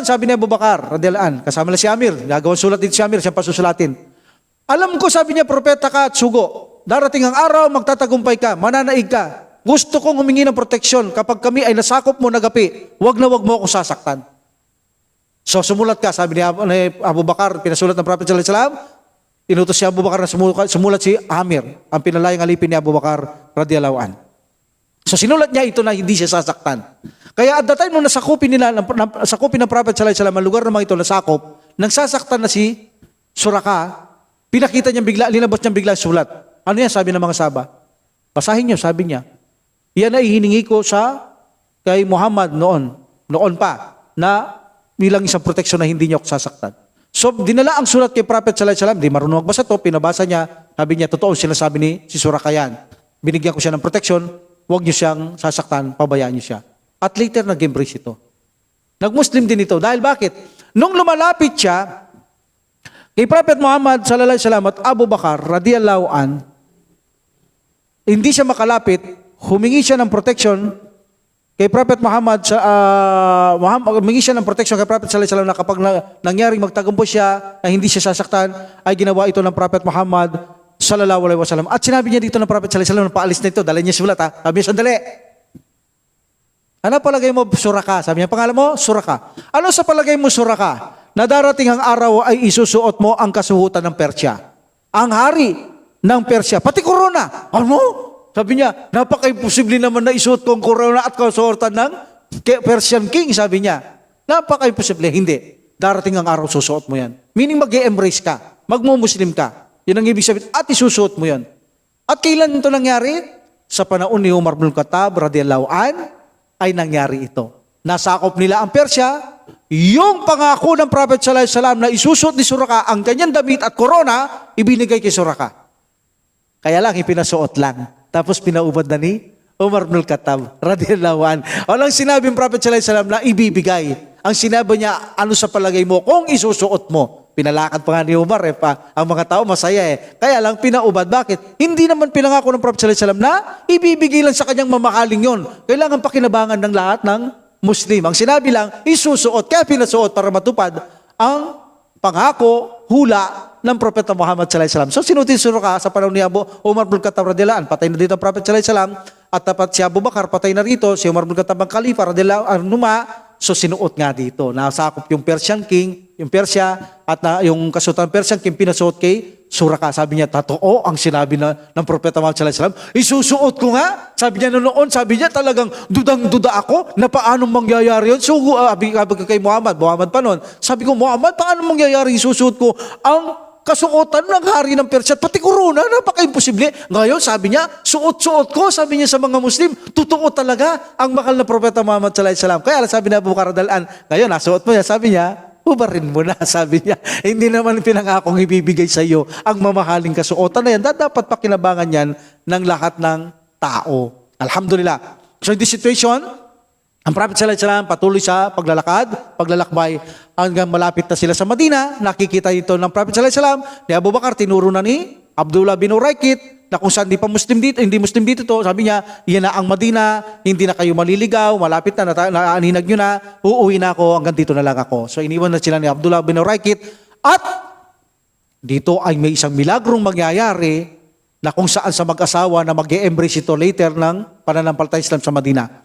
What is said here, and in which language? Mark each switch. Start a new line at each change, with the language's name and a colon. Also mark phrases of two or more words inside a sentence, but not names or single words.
Filipino: Sabi ni Abu Bakar,
Arabic: رضي الله عنه,
Filipino: kasama na si Amir, gagawang sulat din si Amir, siyang pasusulatin. Alam ko, sabi niya, propeta ka at sugo. Darating ang araw, magtatagumpay ka, mananaig ka. Gusto kong humingi ng proteksyon kapag kami ay nasakop mo na gapi, wag na wag mo akong sasaktan. So sumulat ka, sabi ni Abu Bakar, pinasulat ng Prophet
Arabic: صلى الله عليه وسلم,
Filipino: inutos si Abu Bakar na sumulat si Amir, ang pinalayang alipin ni Abu Bakar
Arabic: رضي الله عنه.
Filipino: So sinulat niya ito na hindi siya sasaktan. Kaya
English: at the time
Filipino: nung nasakupin ng Prophet
Arabic: صلى الله عليه وسلم,
Filipino: ang lugar naman ito nasakop, nang sasaktan na si Suraka, pinakita niya bigla, linabas niya bigla sulat. Ano yan sabi ng mga sahaba? Basahin niyo, sabi niya. Yan ay hiningi ko kay Muhammad noon pa, na bilang isang proteksyon na hindi niya ako sasaktan. So, dinala ang sulat kay Prophet
Arabic: صلى الله عليه وسلم,
Filipino: di marunong magbasa to, pinabasa niya, sabi niya, totoo sinasabi ni si Suraka yan. Binigyan ko siya ng proteksyon, huwag niyo siyang sasaktan, pabayaan niyo siya. At later, nag-embrace ito. Nag-Muslim din ito. Dahil bakit? Nung lumalapit siya, kay Prophet Muhammad
Arabic: صلى الله عليه وسلم
Filipino: at Abu Bakar
Arabic: رضي الله عن,
Filipino: hindi siya makalapit, humingi siya ng protection kay Prophet Muhammad, humingi siya ng protection kay Prophet
Arabic: صلى الله عليه وسلم
Filipino: na kapag nangyaring magtagumpay siya na hindi siya sasaktan, ay ginawa ito ng Prophet Muhammad
Arabic: صلى الله عليه وسلم.
Filipino: At sinabi niya dito ng Prophet
Arabic: صلى الله عليه وسلم,
Filipino: paalis na ito, dala niya sulat ha. Sabi niya, sandali. Ano palagay mo, Suraka? Sabi niya, pangalan mo, Suraka. Ano sa palagay mo, Suraka? Na darating ang araw ay isusuot mo ang kasuhutan ng Persya. Ang hari ng Persya, pati corona. Ano? Sabi niya, napaka-imposible naman na isuot ko ang corona at kasuotan ng
English: Persian king,
Filipino: sabi niya. Napaka-imposible. Hindi. Darating ang araw, susuot mo yan. Meaning mag-e-embrace ka. Magmo-Muslim ka. Yan ang ibig sabihin. At isusuot mo yan. At kailan ito nangyari? Sa panahon ni Umar bin Khattab,
Arabic: رضي الله عن,
Filipino: ay nangyari ito. Nasakop nila ang Persya. Yung pangako ng Prophet
Arabic: صلى الله عليه وسلم
Filipino: na isusuot ni Suraka ang kanyang damit at corona, ibinigay kay Suraka. Kaya lang, ipinasuot lang. Tapos pinaubad na ni Umar bin Khattab
Arabic: رضي الله عن.
Filipino: Walang sinabing Prophet
Arabic: صلى الله عليه وسلم
Filipino: na ibibigay. Ang sinabi niya, ano sa palagay mo kung isusuot mo? Pinalakad pa nga ni Umar ang mga tao masaya Kaya lang pinaubad. Bakit? Hindi naman pinangako ng Prophet
Arabic: صلى الله عليه وسلم
Filipino: na ibibigay lang sa kanyang mamakaling yon. Kailangan pakinabangan ng lahat ng Muslim. Ang sinabi lang, isusuot. Kaya pinasuot para matupad ang pangako, hula ng Propeta Muhammad
Arabic: صلى الله عليه وسلم.
Filipino: So sinutin Suraka sa panahon ni Umar bin Khattab
Arabic: رضي الله عنه,
Filipino: patay na dito ang Prophet
Arabic: صلى الله عليه وسلم,
Filipino: at tapat si Abu Bakar patay na rito, si Umar bin Khattab ang Khalifa
Arabic: رضي الله عنه,
Filipino: so sinuot nga dito. Nasakop yung
English: Persian king
Filipino: yung Persya at yung kasuotan Persya, yung pinasuot kay Suraka. Sabi niya, totoo ang sinabi ng Propeta Muhammad
Arabic: صلى الله عليه وسلم.
Filipino: Isusuot ko nga. Sabi niya noon, sabi niya talagang dudang-duda ako na paano mangyayari yun. So, sabi kay Muhammad pa noon, sabi ko, Muhammad, paano mangyayari isusuot ko ang kasuotan ng hari ng Persya, pati corona, napaka-imposible. Ngayon, sabi niya, suot-suot ko, sabi niya sa mga Muslim, totoo talaga ang mahal na Propeta Muhammad
Arabic: صلى الله عليه وسلم.
Filipino: Kaya sabi na Abu Bakar
Arabic: رضي الله عنه,
Filipino: ngayon, nasuot mo niya, sabi niya, ubarin mo na, sabi niya. Hindi naman pinangakong ibibigay sa iyo ang mamahaling kasuotan na yan. Dapat pakinabangan yan ng lahat ng tao. Alhamdulillah.
English: So in this situation,
Filipino: ang Prophet
Arabic: صلى الله عليه وسلم
Filipino: patuloy sa paglalakbay hanggang malapit na sila sa Madina. Nakikita ito ng Prophet
Arabic: صلى الله عليه وسلم
Filipino: ni Abu Bakar, tinuro na ni Abdullah bin Uraykit na kung saan hindi Muslim dito to, sabi niya, yan na ang Madina, hindi na kayo maliligaw, malapit na, naaninag nyo na, uuwi na ako, hanggang dito na lang ako. So iniwan na sila ni Abdullah bin Uraykit at dito ay may isang milagrong mangyayari na kung saan sa mag-asawa na mag-e-embrace ito later ng pananampalataya Islam sa Madina.